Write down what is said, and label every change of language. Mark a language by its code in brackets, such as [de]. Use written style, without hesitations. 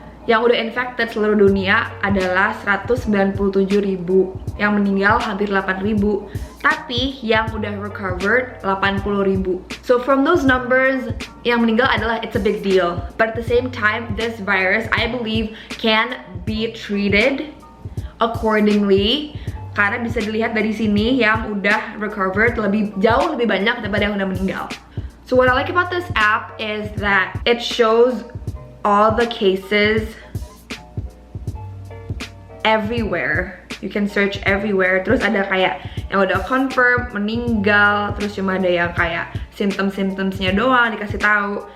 [id] Yang udah infected seluruh dunia adalah 197.000, yang meninggal hampir 8.000, tapi yang udah recovered 80.000. [en] So from those numbers, [id] yang meninggal adalah [en] it's a big deal. But at the same time, this virus, I believe, can be treated accordingly. [id] Karena bisa dilihat dari sini yang udah recovered jauh lebih banyak daripada yang udah meninggal. [en] So what I like about this app is that it shows all the cases everywhere. You can search everywhere. [id] Terus ada kayak yang udah confirm, meninggal, terus cuma ada yang kayak symptoms-symptomsnya doang dikasih tahu.